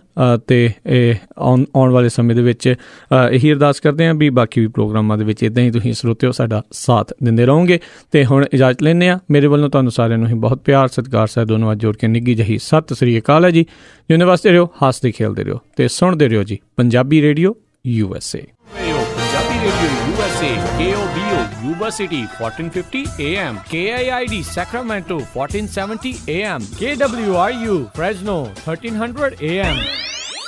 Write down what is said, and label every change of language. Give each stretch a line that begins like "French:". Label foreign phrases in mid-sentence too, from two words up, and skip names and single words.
Punjabi: ਅਤੇ ਆਉਣ ਵਾਲੇ ਸਮੇਂ ਦੇ ਵਿੱਚ ਇਹੀ ਅਰਦਾਸ ਕਰਦੇ ਹਾਂ ਵੀ ਬਾਕੀ ਵੀ ਪ੍ਰੋਗਰਾਮਾਂ ਦੇ ਵਿੱਚ ਇੱਦਾਂ ਹੀ ਤੁਸੀਂ ਸਰੋਤਿਓ ਸਾਡਾ ਸਾਥ ਦਿੰਦੇ ਰਹੋਗੇ। ਅਤੇ ਹੁਣ ਇਜਾਜ਼ਤ ਲੈਂਦੇ ਹਾਂ। ਮੇਰੇ ਵੱਲੋਂ ਤੁਹਾਨੂੰ ਸਾਰਿਆਂ ਨੂੰ ਹੀ ਬਹੁਤ ਪਿਆਰ ਸਤਿਕਾਰ ਸਾਹਿਬ ਦੋਨੋਂ ਅੱਜ ਜੋੜ ਕੇ ਨਿੱਘੀ ਜਿਹੀ ਸਤਿ ਸ੍ਰੀ ਅਕਾਲ ਹੈ ਜੀ। ਜਿਉਂਦੇ ਵਾਸਤੇ ਰਹੋ, ਹੱਸਦੇ ਖੇਲਦੇ ਰਹੋ ਅਤੇ ਸੁਣਦੇ ਰਹੋ ਜੀ ਪੰਜਾਬੀ ਰੇਡੀਓ USA।
English: Radio USA, KOBO, Yuba City, 1450 AM, KIID, Sacramento, 1470 AM, KWRU, Fresno, 1300 AM.